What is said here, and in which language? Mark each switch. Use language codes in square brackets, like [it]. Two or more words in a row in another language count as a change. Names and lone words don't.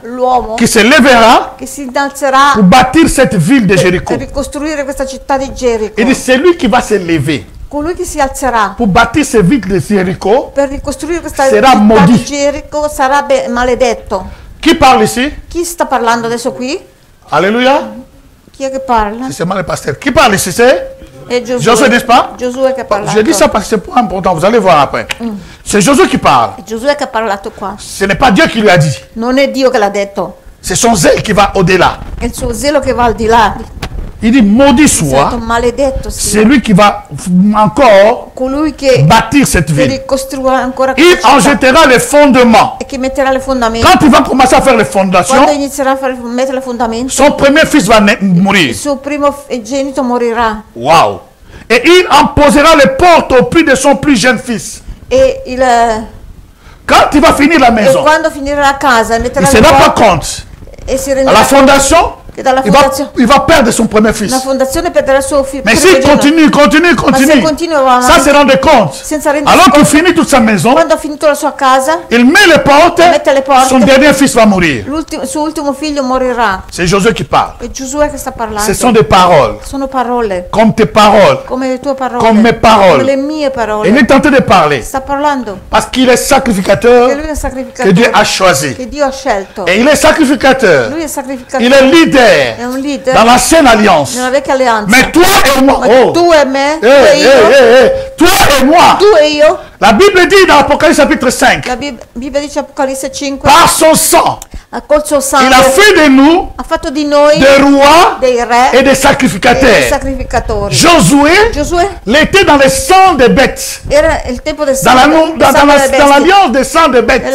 [it] l'uomo [fr] qui se lèvera [it] che si innalzerà [fr] pour bâtir cette ville de Jéricho. [it] per ricostruire questa città di Gerico. [fr] Il dit, c'est lui qui va se lever [it] Colui che si alzerà [fr] pour bâtir cette ville de Jéricho. [it] per ricostruire questa Sarà città [fr] maudit. [it] di Gerico sarà maledetto. [fr] Qui parle ici? [it] Chi sta parlando adesso qui? [fr] Alléluia. [it] Chi è che parla? [fr] C'est seulement le pasteur. Qui parle ici? C'est [it] È Giosuè. [fr] Josué, n'est-ce pas? [it] Giosuè che ha parlato. [fr] Je dis ça parce que c'est pas important, vous allez voir après. C'est Josué qui parle. [it] È Giosuè che ha parlato qua. [fr] Ce n'est pas Dieu qui lui a dit. [it] Non è Dio che l'ha detto, [fr] C'est son zèle qui va au-delà. [it] è il suo zelo che va al di là. [fr] Il dit, maudit [it] È [fr] soit [it] stato maledetto [fr] c'est [it] sia [fr] lui qui va encore [it] colui che [fr] bâtir cette ville. [it] ricostruirà ancora [fr] Il [it] questa [fr] en [it] città [fr] jettera les fondements. [it] e che metterà le fondamenta. [fr] Quand il va commencer à faire les [it] Quando [fr] fondations, [it] inizierà a mettere le fondamenta, [fr] son premier fils va mourir. [it] il suo primogenito morirà [fr] Waouh! Et il en posera les portes au pied de son plus jeune fils. [it] e, [fr] Quand il va finir la [it] e [fr] maison, [it] quando finirà la casa [fr] il [it] metterà [fr] ne se [it] le [fr] rend pas [it] porte [fr] compte. [it] e si [fr] À [it] renderà [fr] la [it] conto [fr] fondation, [it] che dalla [fr] il va, [it] fondazione [fr] il va perdre son premier fils. [it] la fondazione perderà il suo figlio. [fr] Mais s'il continue, continue, continue, [it] continua [fr] ça se rende compte. [it] senza rendersi [fr] Alors qu'il [it] conto, [fr] finit toute sa maison, [it] quando ha finito la sua casa, [fr] il met les portes, [it] mette le porte, [fr] son dernier fils va mourir. [it] il suo ultimo figlio morirà. [fr] C'est Josué qui parle. [it] È Giosuè che sta parlando. [fr] Ce sont des paroles, [it] Sono parole, [fr] comme tes paroles, [it] come le tue parole, [fr] comme mes paroles. [it] come le mie [fr] Et [it] parole. [fr] il est tenté de parler [it] Sta parlando [fr] parce qu'il est [it] che [fr] sacrificateur [it] lui è [fr] que [it] sacrificatore, [fr] Dieu a choisi. [it] che Dio ha scelto. [fr] Et il est sacrificateur. [it] Lui è [fr] Il [it] sacrificatore, [fr] est leader [it] è un leader [fr] dans l'ancienne alliance. [it] nella vecchia alleanza. [fr] Mais toi et moi, [it] Ma oh, tu e me, tu hey, e hey, io, [fr] hey, hey. Toi et moi, [it] tu e io. [fr] la Bible dit dans Apocalypse chapitre 5, [it] La Bibbia dice Apocalisse 5, [fr] par son sang, Il a fait de nous des rois et des sacrificateurs. Josué l'était dans le sang des bêtes. Dans l'alliance des sangs des bêtes.